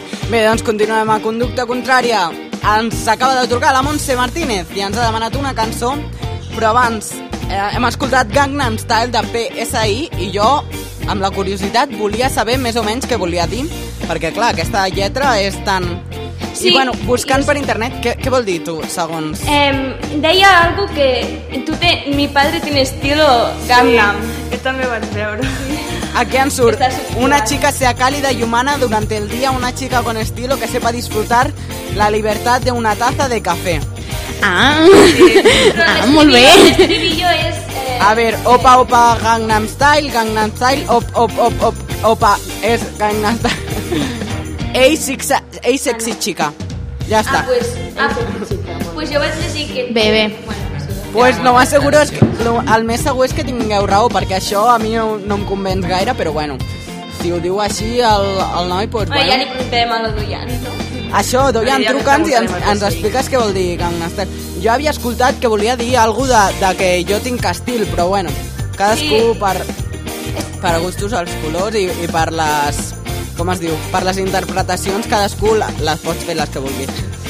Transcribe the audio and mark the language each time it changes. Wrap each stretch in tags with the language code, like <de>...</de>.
<ca>Bé, doncs continuem a Conducta Contrària. Ens acaba de trucar la Montse Martínez i ens ha demanat una cançó, però abans hem escoltat Gangnam Style de PSI i jo, amb la curiositat, volia saber més o menys què volia dir, perquè, clar, aquesta lletra és tan... Sí, i, bueno, buscant per internet, què vol dir tu, segons? Deia algo que...</ca> <es>Mi padre tiene estilo Gangnam.</es> <ca>Sí, que també vaig veure. Aquí en surt,</ca> <es>una chica sea cálida y humana durante el día, una chica con estilo que sepa disfrutar La libertad de una taza de café. Ah, sí. Ah, muy bien. El estribillo es... A ver, opa, opa, Gangnam Style, Gangnam Style, op, op, op, op, opa, es Gangnam Style. Ey, sexy chica. Ya está. Ah, pues, ah, pues yo voy a decir que... Bebé. Bueno, pues lo más seguro es que...</es> <ca>El més segur és que tingueu raó, perquè això a mi no em convenç gaire, però bueno, si ho diu així el noi, pues bueno. Ja li preguntem a la Doyan, no? Això, Doyan, truca'ns i ens expliques què vol dir Gangnam Style. Jo havia escoltat que volia dir alguna cosa de que jo tinc estil, però bueno, cadascú per gustos els colors i per les, com es diu, per les interpretacions, cadascú les pots fer les que vulgui.</ca>